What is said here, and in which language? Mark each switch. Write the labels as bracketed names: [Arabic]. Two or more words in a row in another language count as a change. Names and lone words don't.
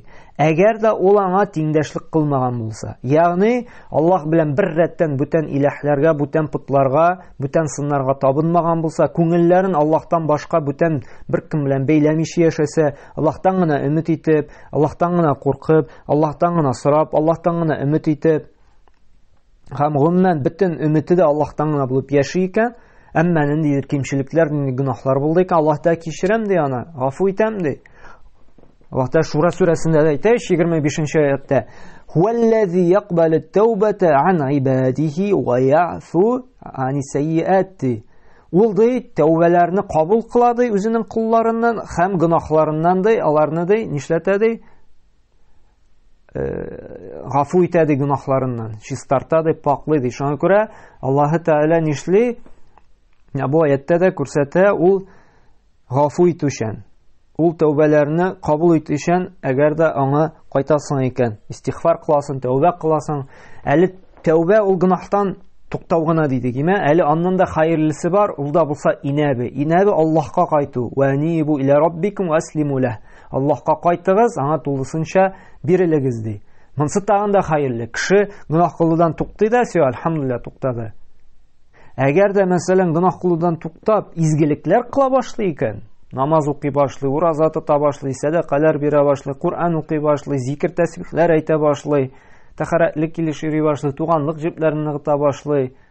[Tatar] Әгәр дә ул аңа тиңдәшлек кылмаган булса, ягъни Аллаһ белән бер рәттән бүтән иләһләргә, бүтән путларга, бүтән сыннарга табынмаган булса, күңелләрен Аллаһтан башка бүтән беркем белән бәйләмичә яшәсә, Аллаһтан гына өмет итеп, Аллаһтан гына куркып, Аллаһтан гына сорап, Аллаһтан гына өмет итеп, һәм гомумән бүтән өмете дә Аллаһтан гына булып яши икән, әмма ниндидер кимчелекләр, гөнаһлар булды икән, Аллаһ та кичерәм ди аны, гафу итәм ди. Аллаһ та Шура сүрәсендә әйтә, 25нче аятта: [Arabic] "هو الذي يقبل التوبة عن عباده ويعفو عن السيئات." [Tatar] Ул ди тәүбәләрне кабул кыла ди үзенең кулларыннан һәм гөнаһларыннан ди, аларны ди нишләтә ди? Гафу итә ди гөнаһларыннан, чистарта ди, паклый ди. Шуңа күрә Аллаһы Тәгалә нишли? Бу аятта да күрсәтә, ул гафу итүчән. Ул тәүбәләрне кабул итүчән, әгәр дә аңа кайтасың икән, истигъфар кыласың, тәүбә кыласың. Әле тәүбә ул гөнаһтан туктау гына дидек, әле аннан да хәерлесе бар, ул да булса инәбе. Инәбе Аллаһка кайту. [Arabic] وأنيبوا إلى ربكم وأسلموا له. [Tatar] Аллаһка кайтыгыз, аңа тулысынча бирелегез ди. Монсы тагын да хәерле. Кеше гынах кылудан туктый да, сө алхамдулилlah туктады. Әгәр дә мәсәлән гынах кылудан туктап, изгелекләр кыла башлый икән, намаз укый башлый, ураза тота башлый, садакалар бирә башлый, Кур'ан укый башлый, зикр тәсбихләр әйтә башлый, тәһарәтлек килеш йөри башлый, туганлык җепләрен ныгыта башлый.